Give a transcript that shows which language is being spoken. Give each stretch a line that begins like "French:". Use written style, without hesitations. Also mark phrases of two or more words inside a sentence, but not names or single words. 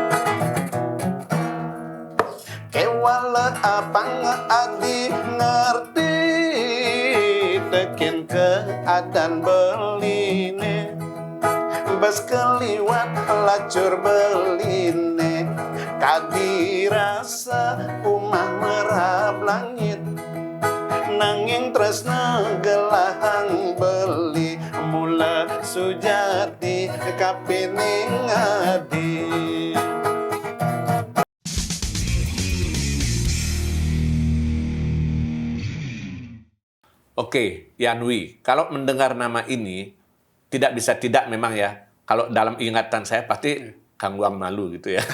Balinese: kewala apang adi ngerti tekin keadaan beline bas keliwat lacur beline kadi rasa umah merab langit nanging tresna gelahang beli mula sujati kapining adi.
Indonesian: Oke, Yanwi, kalau mendengar nama ini tidak bisa tidak memang ya. Kalau dalam ingatan saya pasti Kangguang Malu gitu ya.